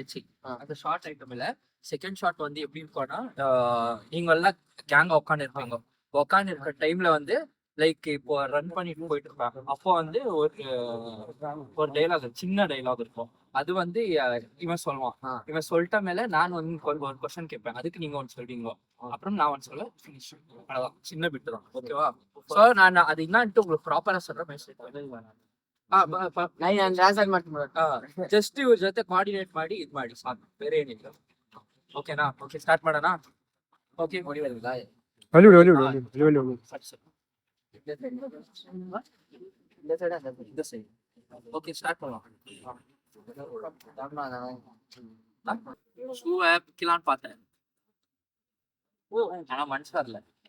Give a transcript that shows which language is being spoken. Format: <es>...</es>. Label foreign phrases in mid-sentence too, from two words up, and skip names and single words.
<ta>ஆயிடுச்சு அந்த</ta> <en>short item</en> <ta>இல்ல</ta> <en>second shot</en> <ta>வந்து எப்படி இருக்கும்னா நீங்க எல்லாம் கேங்கா உட்காந்து இருப்பீங்க உட்காந்து இருக்கிற டைம்ல வந்து லைக் இப்போ ரன் பண்ணிட்டு போயிட்டு இருப்பாங்க அப்போ வந்து ஒரு டைலாக் சின்ன டைலாக் இருக்கும் அது வந்து இவன் சொல்லுவான் இவன் சொல்லிட்ட மேல நான் வந்து ஒரு கொஸ்டின் கேட்பேன் அதுக்கு நீங்க ஒன்று சொல்றீங்களோ அப்புறம் நான் ஒன்று சொல்ல ஃபினிஷ் அவ்வளவுதான் சின்ன பிட்டு தான் ஓகேவா ஸோ நான் அது என்னன்ட்டு உங்களுக்கு ப்ராப்பரா சொல்ற மெசேஜ்</ta> <kn>ನಾನು ಆನ್ಸರ್ ಮಾಡ್ತೀನಿ. ಜಸ್ಟ್ ಇವ್ರ ಜೊತೆ ಕೋಆರ್ಡಿನೇಟ್ ಮಾಡಿ ಇದು ಮಾಡಿ ಸಾಕು ಬೇರೆ ಏನಿಲ್ಲ ಓಕೆನಾ</kn> <en>okay start</en> <kn>ಮಾಡೋಣ ಓಕೆ</kn> <ta>வெளிய விடு, வெளிய விடு, வெளிய விடு. இந்த</ta> <en>side okay start</en> <ta>பண்ணலாம் ஷூ விற்கலான்னு பார்த்தேன் ஆனா மனுஷா இல்ல</ta>